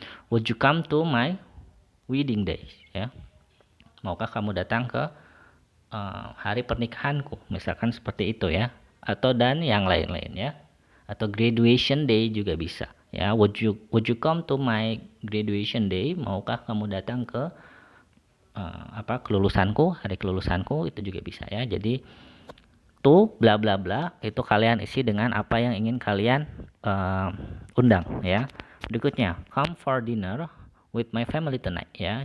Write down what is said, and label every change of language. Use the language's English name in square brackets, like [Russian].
[English] Would you come to my wedding day ya. [Indonesian] Maukah kamu datang ke hari pernikahanku, misalkan seperti itu ya. Atau dan yang lain-lain ya. Atau graduation day juga bisa ya. [English] Would you come to my graduation day? [Indonesian] Maukah kamu datang ke kelulusanku, hari kelulusanku, itu juga bisa ya. Jadi to bla bla bla, itu kalian isi dengan apa yang ingin kalian undang ya. Berikutnya, [English] come for dinner with my family tonight [Indonesian] ya.